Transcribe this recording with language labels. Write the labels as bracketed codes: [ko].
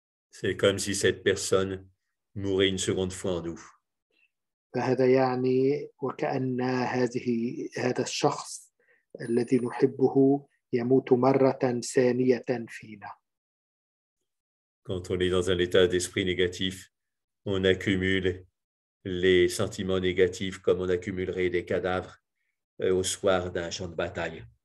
[fr] c'est comme si cette personne mourait une seconde fois en nous. [ar] فهذا يعني وكأن هذا الشخص الذي نحبه يموت مرة ثانية فينا. [fr] Quand on est dans un état d'esprit négatif, on accumule les sentiments négatifs comme on accumulerait des cadavres au soir d'un champ de bataille.